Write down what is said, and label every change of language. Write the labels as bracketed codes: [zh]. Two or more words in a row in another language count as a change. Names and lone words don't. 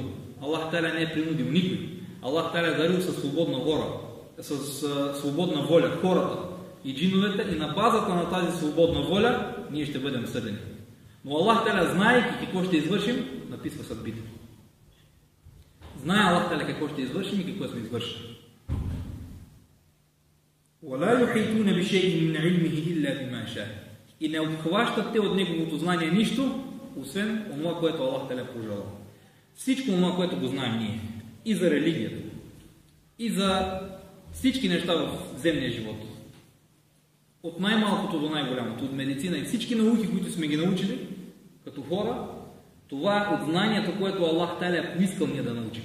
[ar] الله تعالى [bg] не е принудил никой. [ar] الله تعالى [bg] е дарил със свободна воля хората и джиновете, и на базата на тази свободна воля ние ще бъдем съдени. Но [ar] الله تعالى, [bg] знаейки какво ще извършим, написва съдбите. Знае [ar] الله تعالى [bg] какво ще извършим и какво сме извършили. [ar] وَلَا يُحِيطُونَ بِشَيْءٍ مِّنْ عِلْمِهِ إِلَّا بِمَا شَاءَ. [bg] И не обхващат те от неговото знание нищо, освен това, което [ar] الله تعالى [bg] пожелал. Всичко това, което го знаем ние, и за религията, и за всички неща в земния живот, от най-малкото до най-голямото, от медицина и всички науки, които сме ги научили като хора, това е от знанието, което [ar] الله تعالى [bg] е поискал ние да научим.